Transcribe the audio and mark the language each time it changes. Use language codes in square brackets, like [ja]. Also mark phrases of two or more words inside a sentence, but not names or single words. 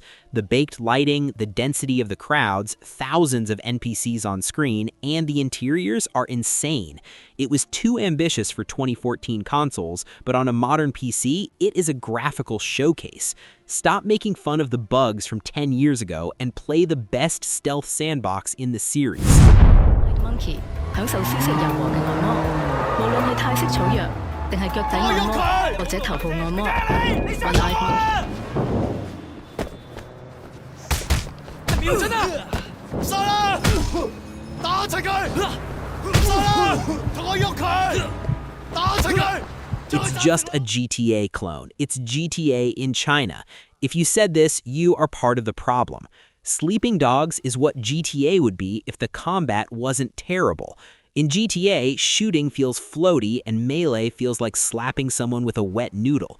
[en] The baked lighting, the density of the crowds, thousands of NPCs on screen, and the interiors are insane. It was too ambitious for 2014 consoles, but on a modern PC, it is a graphical showcase. Stop making fun of the bugs from 10 years ago and play the best stealth sandbox in the series. [yue] Monkey, 享受消息柔和嘅按摩，無論係泰式草藥，定係腳底按摩，或者頭部按摩，我 like Monkey。瞄準啊！殺啦！打齊佢！殺啦！同我喐佢！打齊佢！ [en] It's just a GTA clone. It's GTA in China. If you said this, you are part of the problem. Sleeping Dogs is what GTA would be if the combat wasn't terrible. In GTA, shooting feels floaty and melee feels like slapping someone with a wet noodle.